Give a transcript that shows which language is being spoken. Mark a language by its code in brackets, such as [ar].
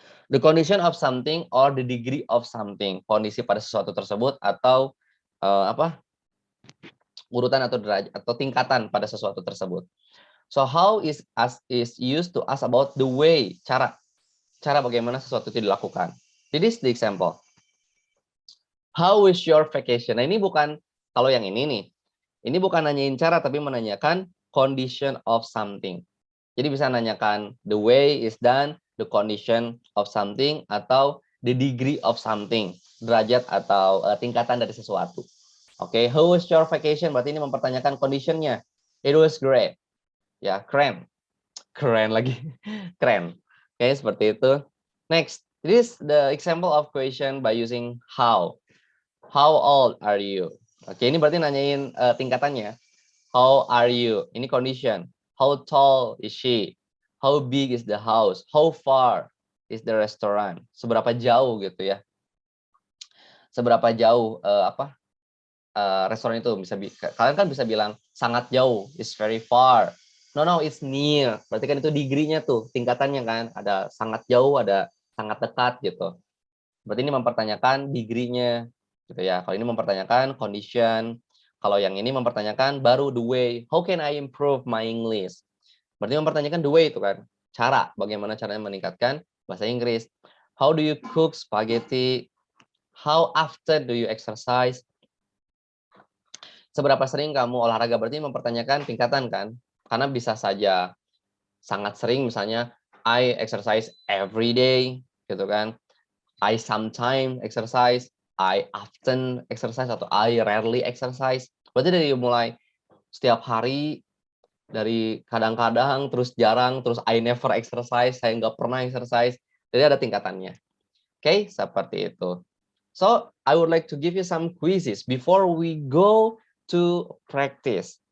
[en] The condition of something or the degree of something. [id] Kondisi pada sesuatu tersebut atau urutan atau derajat atau tingkatan pada sesuatu tersebut. [en] So how is used to ask about the way, [id] cara bagaimana sesuatu itu dilakukan. [en] This is the example. How is your vacation? [id] Nah, ini bukan, kalau yang ini nih, ini bukan nanyain cara tapi menanyakan condition of something. Jadi bisa nanyakan [en] the way is done, the condition of something, [id] atau [en] the degree of something, [id] derajat atau tingkatan dari sesuatu. [en] Oke, how was your vacation? [id] Berarti ini mempertanyakan conditionnya. [en] It was great. [id] Ya, keren. Keren lagi. Keren. Oke, seperti itu. [en] Next, this is the example of question by using how. How old are you? [id] Oke, ini berarti nanyain tingkatannya. [en] How are you? [id] Ini condition. [en] How tall is she? How big is the house? How far is the restaurant? [id] Seberapa jauh gitu ya? Seberapa jauh restoran itu bisa kalian kan bisa bilang sangat jauh, [en] it's very far. No, it's near. [id] Berarti kan itu degree-nya tuh, tingkatannya kan. Ada sangat jauh, ada sangat dekat gitu. Berarti ini mempertanyakan degree-nya gitu ya. Kalau ini mempertanyakan condition, kalau yang ini mempertanyakan baru the way. [en] How can I improve my English? [id] Berarti mempertanyakan the way itu kan. Cara, bagaimana caranya meningkatkan bahasa Inggris. [en] How do you cook spaghetti? How often do you exercise? [id] Seberapa sering kamu olahraga? Berarti mempertanyakan tingkatan kan? Karena bisa saja sangat sering, misalnya [en] I exercise every day, [id] gitu kan? [en] I sometimes exercise, I often exercise, [id] atau [en] I rarely exercise. [id] Berarti dari mulai setiap hari, dari kadang-kadang, terus jarang, terus [en] I never exercise, [id] saya nggak pernah exercise. Jadi ada tingkatannya. Oke, seperti itu. [en] So, I would like to give you some quizzes before we go to practice.